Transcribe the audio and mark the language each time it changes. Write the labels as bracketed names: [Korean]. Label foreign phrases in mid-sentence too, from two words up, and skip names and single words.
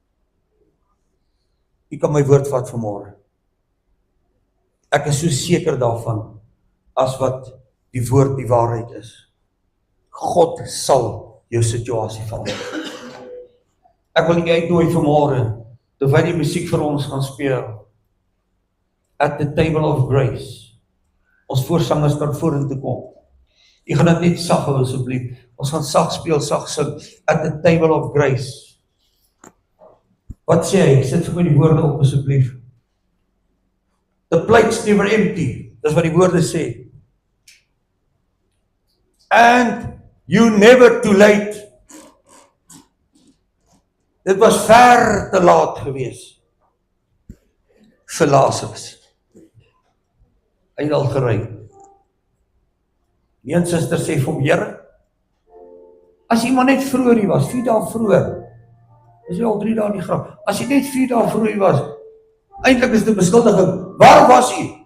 [Afrikaans] U kan my woord vat vanmorgen. Ek is so seker daarvan, as wat die woord die waarheid is. God sal jou situasie verander. Ek wil nie uitnooi vanmorgen, terwyl die musiek vir ons gaan speel, [English] at the table of grace, [Afrikaans] ons voorsangers kan vorentoe kom. Jy gaan dit net sag hou asseblief, ons gaan sag speel, sag sing, [English] at the table of grace. [Afrikaans] Wat sê hy? Sit vir my die woorde op asseblief. [English] The plate's never empty, [Afrikaans] dis wat die woorde sê. [English] And you never too late. [Afrikaans] Dit was ver te laat gewees vir Lazarus. Hy het al gery. Die een suster sê vir hom, Here, as jy maar net vroeër hier was, 4 dae vroeër, is hy al 3 dae in die graf, as jy net 4 dae vroeër was, eintlik is dit beskuldiging, waar was jy?